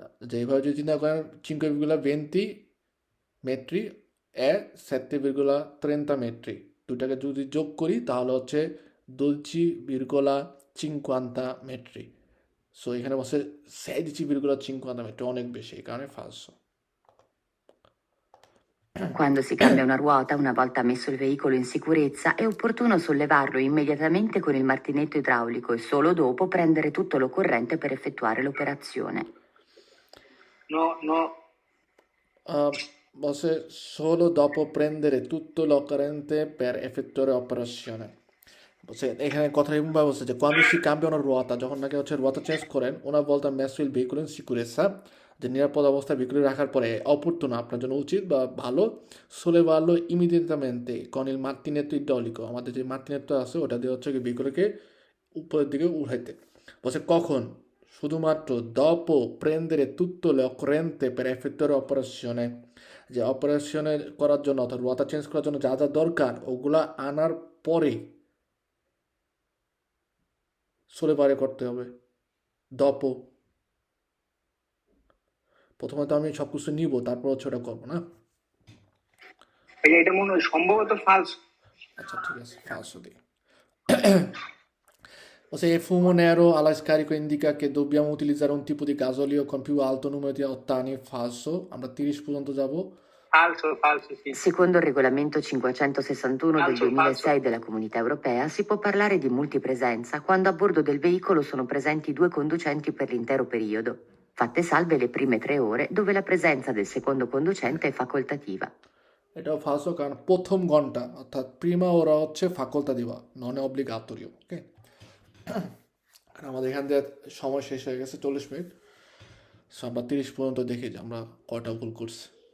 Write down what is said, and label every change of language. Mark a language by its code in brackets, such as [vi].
[bn] যেভাবে যদি চিন্তা করেন 5,20 মেট্রি এ 7,30 মেট্রি, দুটাকে যদি যোগ করি তাহলে হচ্ছে 12,50 মেট্রি। সো এখানে বসে 16,50 মেট্রি, অনেক বেশি, এই কারণে ফালসো। [it] Quando si cambia una ruota, una volta messo il veicolo in sicurezza, è opportuno sollevarlo immediatamente con il martinetto idraulico e solo dopo prendere tutto l'occorrente per effettuare l'operazione. No, no. Bose solo dopo prendere tutto l'occorrente per effettuare l'operazione. [bn] এখানে কথা এমনভাবে বলছে যে [it] quando si cambia una ruota, [bn] যখন নাকি হচ্ছে রুয়াতা change করেন, [it] una volta messo il veicolo in sicurezza, [bn] যে নিরাপদ অবস্থায় ভেহিকল রাখার পরে অপরতুন আপনার জন্য উচিত বা ভালো [it] sollevarlo immediatamente con il martinetto idraulico, [bn] আমাদের যে মার্টিনেটটা আছে ওটা দিয়ে হচ্ছে ভেহিকলকে উপরের দিকে উঠাইতে। বলছে কখন? শুধুমাত্র [it] dopo prendere tutto l'occorrente per effettuare l'operazione, [bn] যে অপারেশনে করার জন্য অর্থাৎ রুয়াতা চেঞ্জ করার জন্য যা যা দরকার ওগুলা আনার পরে সোলেভারে করতে হবে। দপো প্রথমে তো আমি সব কিছু নিব, তারপর হচ্ছে ওটা করবো না। এটা মনে হয় সম্ভবত falso. আচ্ছা ঠিক আছে, ফালসো দিই। [it] E fumo nero alla scarico indica che dobbiamo utilizzare un tipo di gasolio con più alto numero di ottani, falso। [bn] আমরা 30 পর্যন্ত যাব। [it] Falso, falso, sì. Secondo il regolamento 561 del Falso, 2006 falso. della Comunità Europea si può parlare di multipresenza quando a bordo del veicolo sono presenti due conducenti per l'intero periodo, fatte salve le prime 3 ore dove la presenza del secondo conducente è facoltativa. [bn] এটাও ফালসো, কারণ প্রথম ঘন্টা অর্থাৎ Prima ওরা হচ্ছে ফাকল্টাটিভা, নন অব্লিগাটোরিও। ওকে, আর আমাদের এখান থেকে সময় শেষ হয়ে গেছে 40 মিনিট। সো আমরা 30 পর্যন্ত দেখি যে আমরা কয়টা ভুল করছি।